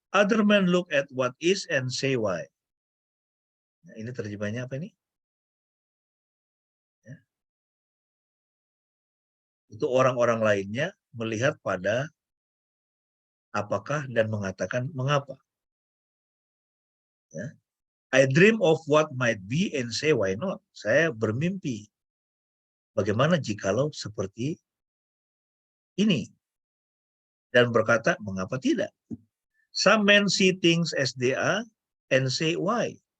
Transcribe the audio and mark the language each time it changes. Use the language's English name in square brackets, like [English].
[English] Other men look at what is and say why. [Indonesian] Nah, ini terjemahnya apa ini? Ya. Itu orang-orang lainnya melihat pada apakah dan mengatakan mengapa. Ya. [English] I dream of what might be and say why not. [Indonesian] Saya bermimpi. Bagaimana jikalau seperti ini? Dan berkata, mengapa tidak? [English] Some men see things as they are and say why.